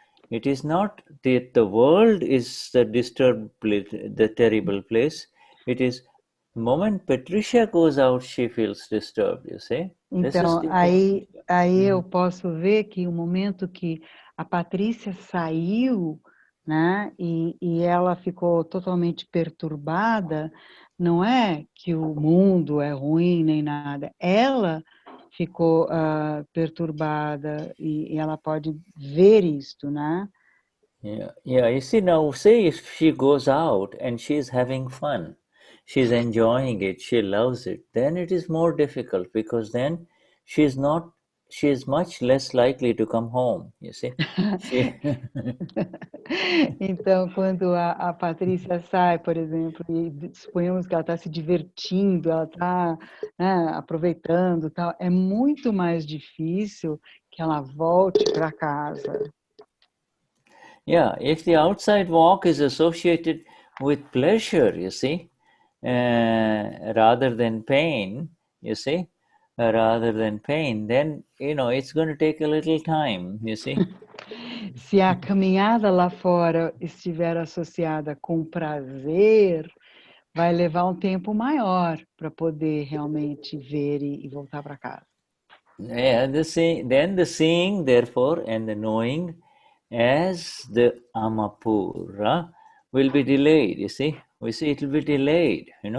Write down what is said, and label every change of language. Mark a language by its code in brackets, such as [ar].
[en] It is not that the world is the disturbed place, the terrible place. It is the moment Patricia goes out, she feels disturbed, you see. This is [pt] Então, [en] the point. [pt] aí eu posso ver que o momento que a Patrícia saiu, né, e ela ficou totalmente perturbada, não é que o mundo é ruim nem nada, ela ficou perturbada e ela pode ver isto, né? [en] Yeah, you see now, say if she goes out and she's having fun, she's enjoying it, she loves it, then it is more difficult because then she's much less likely to come home, you see. [pt] Então, quando a Patrícia sai, por exemplo, e suponhamos que ela está se divertindo, ela está, né, aproveitando, tal, é muito mais difícil que ela volte para casa. [en] Yeah, if the outside walk is associated with pleasure, you see, rather than pain, you see, then, it's going to take a little time, you see. [pt] Se a caminhada lá fora estiver associada com prazer, vai levar um tempo maior para poder realmente ver e voltar para casa. [en] Yeah, then the seeing, therefore, and the knowing as the Amapura will be delayed, you see. We see it will be delayed,